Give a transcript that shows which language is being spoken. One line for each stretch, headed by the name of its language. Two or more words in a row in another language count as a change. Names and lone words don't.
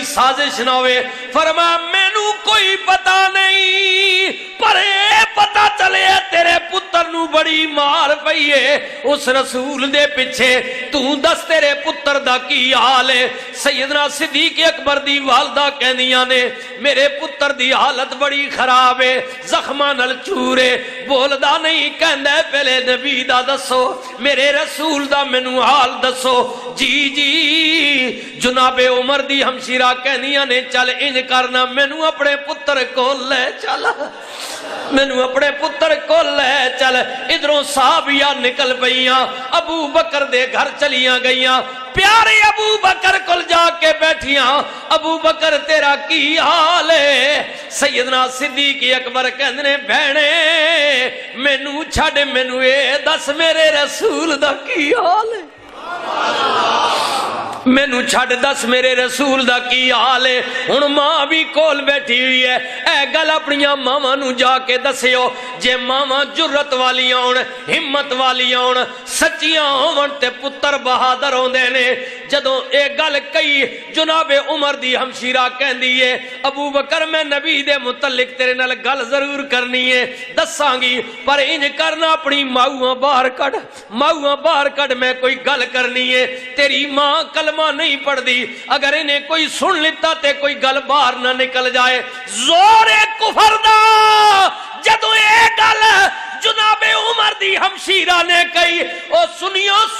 Punjabi: سازش نہ ہوئے فرمایا مینوں کوئی پتہ نہیں پر اے پتہ چلے تیرے پتر نو بڑی مار پئی ہے اس رسول دے پیچھے تو دس تیرے پتر دا کی حال ہے سیدنا صدیق اکبر دی والدہ کہندیاں نے میرے پتر دی حالت بڑی خراب ہے زخماں نال چورے بولدا نہیں کہندا پہلے نبی دا دسو میرے رسول دا مینوں حال دسو جی جی جناب عمر دی ہمشیرہ کہندیاں نے چل انج کرنا مینوں اپنے پتر کول لے چل مینوں اپنے پتر کول لے چل ادھروں صحابیاں نکل پئیاں ابو بکر دے گھر چلیاں گئیاں پیارے ابو بکر کل جا کے بیٹھیاں ابو بکر تیرا کی حال ہے سیدنا صدیق اکبر کہندے بہنے مینوں چھڈ مینوں اے دس میرے رسول دا کی حال ہے مینوں چھڈ دس میرے رسول دا کی حال ہے ہن ماں بھی کول بیٹھی ہوئی ہے اے گل اپنیاں ماواں نوں جا کے دسیو جے ماواں جرت والیاں ہون ہمت والیاں ہون سچیاں ہون تے پتر بہادر ہوندے نے جدوں اے گل کئی جناب عمر دی ہمشیرہ کہندی ہے ابو بکر میں نبی دے متعلق تیرے نال گل ضرور کرنی ہے دساں گی پر انج کرنا اپنی ماؤں باہر کڈ میں کوئی گل کرنی ہے تیری ماں کلمہ نہیں پڑھ دی اگر انہیں کوئی سن لیتا تے کوئی گل باہر نہ نکل جائے زور کفر دا جدوں اے گل جناب عمر دی ہمشیرہ نے کہی او سنیو